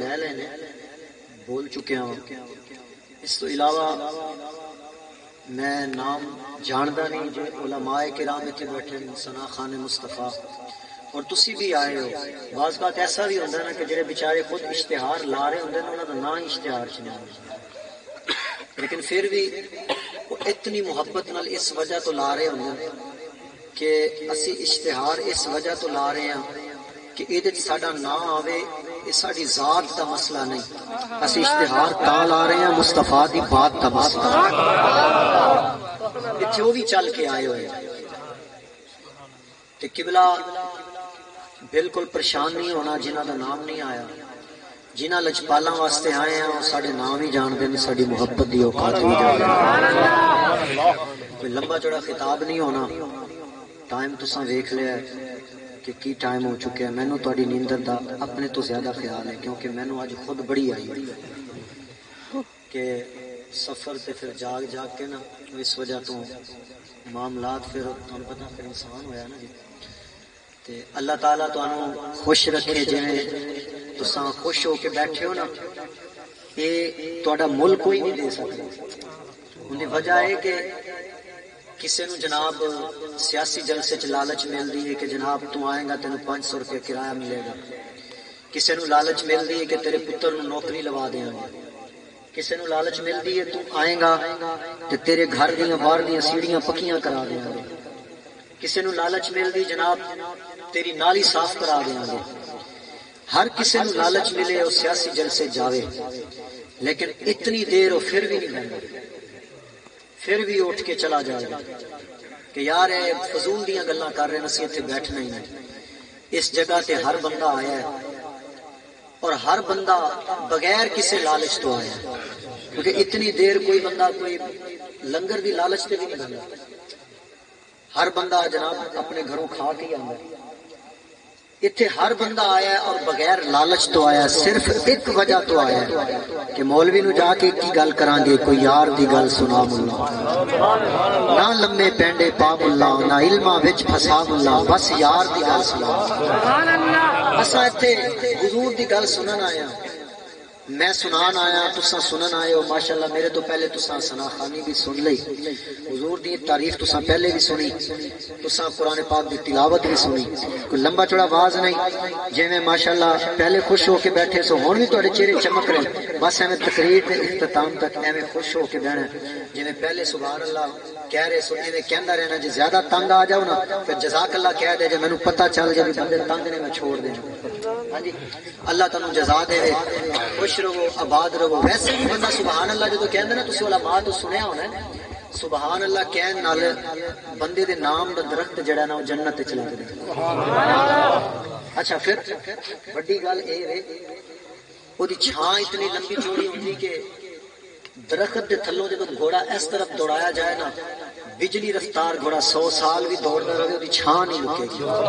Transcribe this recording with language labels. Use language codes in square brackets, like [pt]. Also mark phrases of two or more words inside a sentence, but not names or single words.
[pa] لے لینے بول چکیا ہوں اس تو علاوہ میں نام جاندا نہیں جو علماء کرام اتنے بیٹھے ثنا خان مصطفیٰ اور تسی بھی آئے ہو [ur] بعض بات ایسا بھی ہوتا ہے [pa] نا کہ جڑے بیچارے خود اشتہار لا رہے ہوندے نے انہاں دا نام اشتہار چ نہیں لیکن پھر بھی وہ اتنی محبت نال اس وجہ تو لا رہے ہوندے کہ اسی اشتہار اس وجہ تو لا رہے ہیں کہ یہ ساڈا نام آوے یہ ساری ذات کا مسئلہ نہیں، اسی اشتہار تا لا رہے ہیں مصطفیٰ دی بات کا مسئلہ، اتنے وہ بھی چل کے آئے ہوئے تے قبلہ بالکل پریشان نہیں ہونا جنہاں دا نام نہیں آیا، جنہاں لجپالاں واسطے آئے ہیں وہ ساڈے نام ہی جان دے، ساڈی محبت دی اوقات بھی جان دے، کوئی لمبا چوڑا خطاب نہیں ہونا، ٹائم تساں ویکھ لیا ہے کہ کی ٹائم ہو چکے ہیں، مینوں تہاڈی نیندر دا اپنے تو زیادہ خیال ہے، کیونکہ مینوں اج خود بڑی آئی ہوئی ہے کہ سفر تے پھر جاگ جاگ کے نا اس وجہ تو معاملات پھر تمہیں پتہ پھر انسان ہویا نا جی، تے اللہ تعالیٰ تانوں خوش رکھے، جویں تساں خوش ہو کے بیٹھے ہو نا، یہ تہاڈا ملک کوئی نہیں دے سکتا، ان دی وجہ ہے کہ کسی نو جناب سیاسی جلسے چ لالچ ملتی ہے کہ جناب تو آئے گا تینوں 500 روپے کرایہ ملے گا، کسی نو لالچ ملتی ہے کہ تیرے پتر نو نوکری لوا دیں گے، کسی نو لالچ ملتی ہے تو آئے گا تے تیرے گھر دیاں باہر دیاں سیڑھیاں پکیاں کرا دیں گے، کسی نو لالچ ملتی جناب تیری نالی صاف کرا دیں گے، ہر کسی نو لالچ ملے وہ سیاسی جلسے جاوے، [ur] لیکن اتنی دیر وہ پھر بھی نہیں بنتا، [pa] پھر بھی اٹھ کے چلا جائے گا کہ یار اے فضول دیاں گلاں کر رہے ہیں، اسی اتنے بیٹھنا ہی نہیں، اس جگہ تے ہر بندہ آیا ہے اور ہر بندہ بغیر کسی لالچ تو آیا ہے، کیونکہ اتنی دیر کوئی بندہ کوئی لنگر دی لالچ تے بھی نہیں بنتا، [ur] ہر بندہ جناب اپنے گھروں کھا کے ہی آتا ہے، [pa] اتنے ہر بندہ آیا ہے اور بغیر لالچ تو آیا ہے، صرف ایک وجہ تو آیا ہے کہ مولوی نو جا کے کی گل کران گے، کوئی یار دی گل سنا ملا، نہ لمے پینڈے پا ملا، نہ علماں وچ پھسا ملا، بس یار دی گل سنا، اساں ایتھے حضور دی گل سنن آیا، میں سنان آیا، تساں سنن آئے ہو، ماشاءاللہ میرے تو پہلے تساں ثنا خوانی بھی سن لئی، حضور دی تعریف تساں پہلے بھی سنی، تساں قرآن پاک دی تلاوت بھی سنی، کوئی لمبا چوڑا آواز نہیں، جے میں ماشاءاللہ پہلے خوش ہو کے بیٹھے سو ہون بھی تہاڈے چہرے چمک رہے، بس ایویں تقریر دے اختتام تک ایویں خوش ہو کے بہنا، جے میں پہلے [ar] سبحان اللہ [pa] کہہ رہے سو ایویں کہندا رہنا، جے زیادہ تنگ آ جاؤ نا پھر [ar] جزاک اللہ [pa] کہہ دے، جے مینوں پتہ چل جائے بندے تنگ نے میں چھوڑ دینا، ہاں جی اللہ تعالیٰ جزا دے، خوش رہو آباد رہو۔ ویسے بھی بندہ [ar] سبحان اللہ [pa] جدو کہندا نا، تسی علماء تو سنیا ہونا ہے، [ar] سبحان اللہ [pa] کہن نال بندے دے نام دا درخت جڑا نا وہ جنت تے چلا جائے۔ اچھا پھر بڑی گل اے ہے او دی چھاں اتنی لمبی چوڑی ہوندی کہ درخت دے تھلوں جدو گھوڑا اس طرف دوڑایا جائے نا، بجلی رفتار گھوڑا 100 سال بھی دوڑتا رہے وہ چھاں نہیں رکے گی،